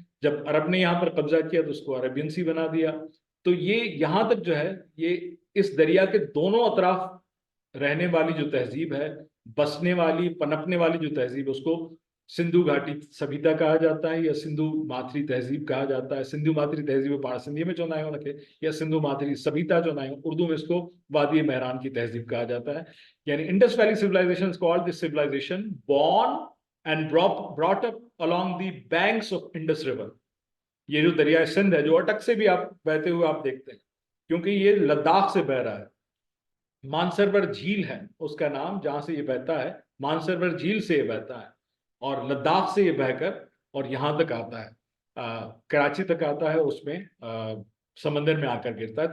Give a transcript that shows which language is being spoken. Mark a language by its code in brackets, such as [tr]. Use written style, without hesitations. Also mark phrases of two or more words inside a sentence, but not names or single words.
[ur] جب عرب نے یہاں پر قبضہ کیا تو اس کو [en] Arabian Sea [ur] بنا دیا۔ تو یہ یہاں تک جو ہے، یہ اس دریا کے دونوں اطراف رہنے والی جو تہذیب ہے، بسنے والی، پنپنے والی جو تہذیب ہے، اس کو سندھو گھاٹی سبھیتا کہا جاتا ہے، یا سندھو ماتھری تہذیب کہا جاتا ہے. [sd] सिंधु माथरी तहजीब पाण सिंधी में चौनाए हो रखे, या सिंधु माथरी सभ्यता चौनाए हो, [ur] اردو میں اس کو وادی مہران کی تہذیب کہا جاتا ہے. [en] यानी Indus Valley civilization is called this civilization born and brought up along the banks of Indus river. [ur] یہ جو دریا سندھ ہے، جو اٹک سے بھی آپ بہتے ہوئے آپ دیکھتے ہیں، کیونکہ یہ لداخ سے بہہ رہا ہے. مانسروور جھیل ہے اس کا نام، جہاں سے یہ بہتا ہے، مانسروور جھیل سے یہ بہتا ہے، اور لداخ سے یہ بہہ کر اور یہاں تک آتا ہے، کراچی تک آتا ہے، اس میں سمندر میں آ کر گرتا ہے.